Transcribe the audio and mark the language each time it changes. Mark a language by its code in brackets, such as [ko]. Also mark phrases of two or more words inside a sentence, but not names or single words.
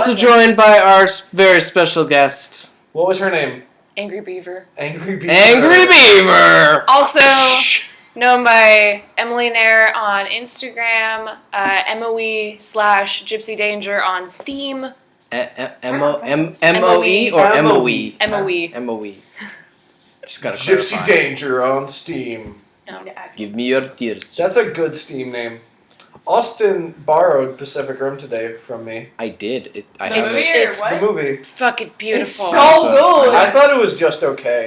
[en] also wasn't. joined by our very special guest, What was her name? Angry Beaver. Angry Beaver. Angry Beaver! Also known by Emily Nair on Instagram, MOE/Gypsy Danger on Steam. M-O-E or M-O-E? MOE. M-O-E. Just gotta Gypsy clarify. Danger on Steam. No. Give me your tears. That's a good Steam name. Austin borrowed Pacific Rim today from me. I did. I The have movie it. or It's what? The movie. Fucking beautiful. It's so good. I thought it was just okay.